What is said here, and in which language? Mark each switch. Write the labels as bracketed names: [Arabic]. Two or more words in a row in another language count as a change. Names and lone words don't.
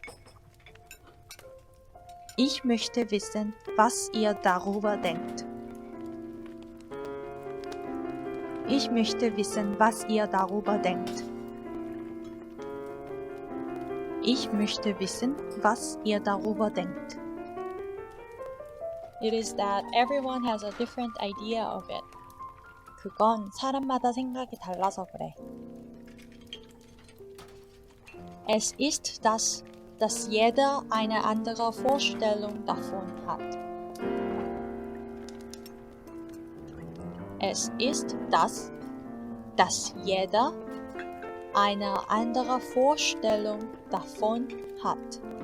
[German] Ich möchte wissen, was ihr darüber denkt. Ich möchte wissen, was ihr darüber denkt. Ich möchte wissen, was ihr darüber denkt. [English] It is that everyone has a different idea of it. [Korean] 그건 사람마다 생각이 달라서 그래. [German] Es ist das, dass jeder eine andere Vorstellung davon hat. Es ist das, dass jeder eine andere Vorstellung davon hat.